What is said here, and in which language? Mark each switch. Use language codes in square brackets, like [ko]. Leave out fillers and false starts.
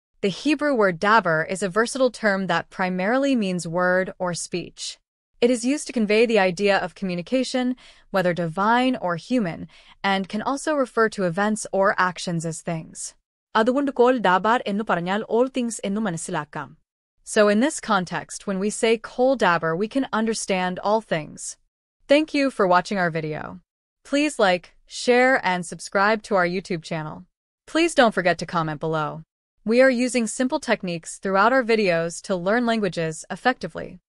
[en] The Hebrew word daber is a versatile term that primarily means word or speech. It is used to convey the idea of communication, whether divine or human, and can also refer to events or actions as things. [ml] അതുകൊണ്ട് കോൽ ഡാബാർ എന്നു പറഞ്ഞാൽ [en] all things [ml] എന്നു മനസ്സിലാക്കാം. [en] So in this context, when we say kol daber, we can understand all things. Thank you for watching our video. Please like, share, and subscribe to our YouTube channel. Please don't forget to comment below. We are using simple techniques throughout our videos to learn languages effectively.